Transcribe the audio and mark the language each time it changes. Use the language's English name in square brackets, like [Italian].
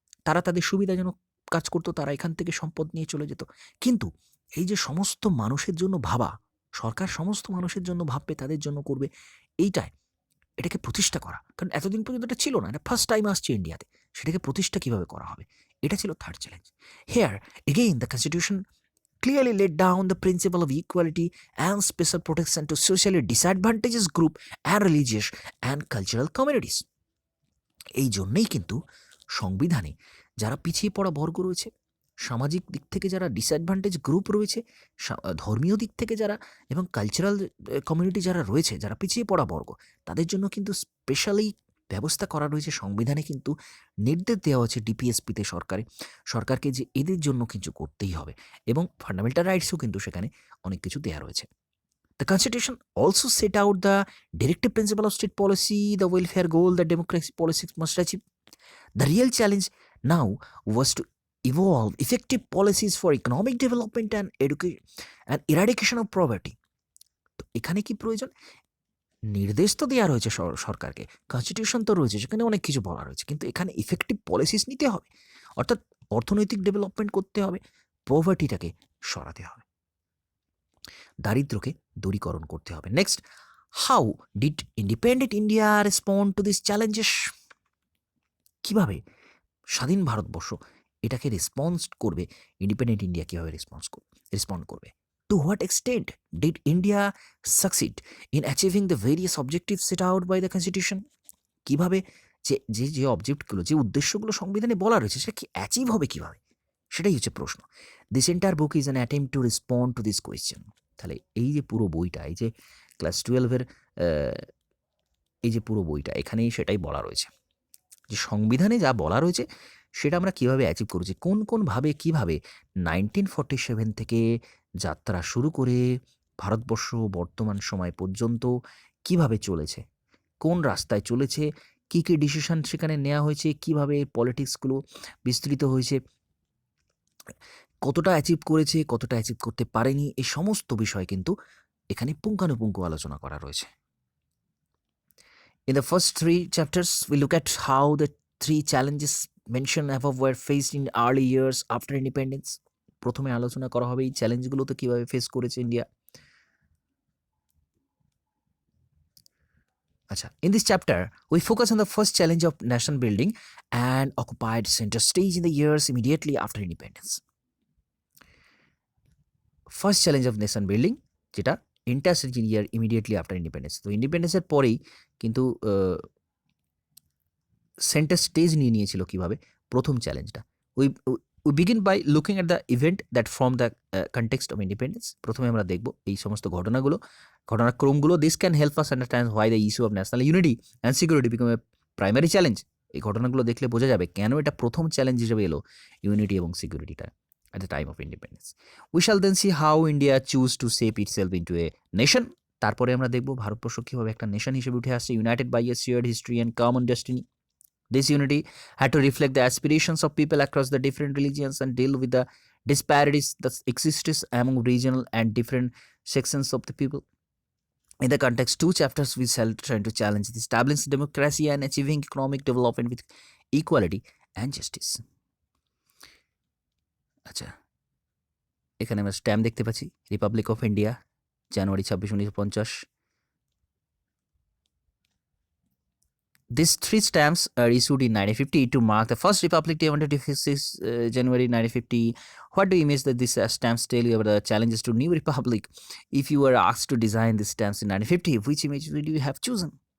[Bangla] তারা তাদের সুবিধাজনক কাজ করতো, তারা এখান থেকে সম্পদ নিয়ে চলে যেত। কিন্তু এই যে সমস্ত মানুষের জন্য ভাবা, সরকার সমস্ত মানুষের জন্য ভাববে, তাদের জন্য করবে, এইটাই এটাকে প্রতিষ্ঠা করা। কারণ এতদিন পর্যন্ত এটা ছিল না, এটা ফার্স্ট টাইম আসছে ইন্ডিয়াতে। সেটাকে প্রতিষ্ঠা কীভাবে করা হবে, এটা ছিল third challenge. [English] Here again the constitution clearly laid down the principle of equality and special protection to socially disadvantaged group and religious and cultural communities. [Bangla] এই জন্যই কিন্তু সংবিধানে যারা পিছিয়ে পড়া বর্গ রয়েছে, সামাজিক দিক থেকে যারা ডিসঅ্যাডভান্টেজ গ্রুপ রয়েছে, ধর্মীয় দিক থেকে যারা, এবং কালচারাল কমিউনিটি যারা রয়েছে, যারা পিছিয়ে পড়া বর্গ, তাদের জন্য কিন্তু স্পেশালি ব্যবস্থা করা রয়েছে সংবিধানে। কিন্তু নির্দেশ দেওয়া হচ্ছে ডিপিএসপিতে সরকারকে যে এদের জন্য কিছু করতেই হবে, এবং ফান্ডামেন্টাল রাইটসও কিন্তু সেখানে অনেক কিছু দেওয়া রয়েছে। [English] The Constitution also set out the directive principle of state policy, the welfare goal that democracy policies must achieve. The real challenge now was to evolve effective policies for economic development and education and eradication of poverty. [Bangla] তো এখানে কি প্রয়োজন? নির্দেশ তো দেওয়া রয়েছে সরকারকে, constitution তো রয়েছে, সেখানে অনেক কিছু বলা রয়েছে, কিন্তু এখানে ইফেক্টিভ পলিসিস নিতে হবে, অর্থাৎ অর্থনৈতিক ডেভেলপমেন্ট করতে হবে, পভার্টিটাকে সরাতে হবে, দারিদ্র্যকে দূরীকরণ করতে হবে। [English] Next, how did independent India respond to this challenges? [Bangla] কীভাবে স্বাধীন ভারতবর্ষ এটাকে রেসপন্স করবে? ইন্ডিপেন্ডেন্ট ইন্ডিয়া কীভাবে রেসপন্ড করবে? [English] To what extent did India succeed in achieving the various objectives set out by the Constitution? [Bangla] কীভাবে যে অবজেক্টগুলো, যে উদ্দেশ্যগুলো সংবিধানে বলা রয়েছে, সেটা কি অ্যাচিভ হবে কীভাবে? সেটাই হচ্ছে প্রশ্ন। [English] This entire book is an attempt to respond to this question. [Bangla] তাহলে এই যে পুরো বইটা, এই যে ক্লাস 12-এর এই যে পুরো বইটা, এখানেই সেটাই বলা রয়েছে যে সংবিধানে যা বলা রয়েছে সেটা আমরা কীভাবে অ্যাচিভ করেছি, কোনভাবে কীভাবে 1947 থেকে যাত্রা শুরু করে ভারতবর্ষ বর্তমান সময় পর্যন্ত কিভাবে চলেছে, কোন রাস্তায় চলেছে, কী কী ডিসিশন সেখানে নেওয়া হয়েছে, কিভাবে পলিটিক্সগুলো বিস্তৃত হয়েছে, কতটা অ্যাচিভ করেছে, কতটা অ্যাচিভ করতে পারেনি, এই সমস্ত বিষয় কিন্তু এখানে পুঙ্খানুপুঙ্খ আলোচনা করা রয়েছে। [English] In the first 3 chapters, we look at how the 3 challenges mentioned above were faced in early years after independence. [Bangla] প্রথমে আলোচনা করা হবে এই চ্যালেঞ্জগুলো তো কীভাবে ফেস করেছে ইন্ডিয়া। [English] আচ্ছা, in this chapter, we focus on the first challenge of nation building and occupied center stage in the years immediately after independence. First challenge of nation building, যেটা interstage year immediately after independence. [Bangla] তো ইন্ডিপেন্ডেন্সের পরেই কিন্তু centre stage নিয়ে নিয়েছিল কীভাবে, প্রথম চ্যালেঞ্জটা। [English] We begin by looking at the event that from the context of independence. [Bangla] প্রথমে আমরা দেখব এই সমস্ত ঘটনাক্রমগুলো। [English] This can help us understand why the issue of national unity and security become a primary challenge. [Bangla] এই ঘটনাগুলো দেখলে বোঝা যাবে কেন এটা প্রথম চ্যালেঞ্জ হিসেবে এলো, ইউনিটি এবং সিকিউরিটিটা [English] at the time of independence. We shall then see how India choose to shape itself into a nation. [Bangla] তারপরে আমরা দেখব ভারতবর্ষ কীভাবে একটা নেশন হিসেবে উঠে আসছে, [English] united by a shared history and common destiny. This unity had to reflect the aspirations of people across the different religions and deal with the disparities that existed among regional and different sections of the people. In the context, 2 chapters we shall try to challenge the establishing democracy and achieving economic development with equality and justice. [Bangla] আচ্ছা, এখানে আমরা stamp দেখতে পাচ্ছি, Republic of India, January 26, 1950। [English] These three stamps are issued in 1950 to mark the first Republic Day on 26 January 1950. What do you image that these stamps tell you about the challenges to new republic? If you were asked to design these stamps in 1950, which image would you have chosen?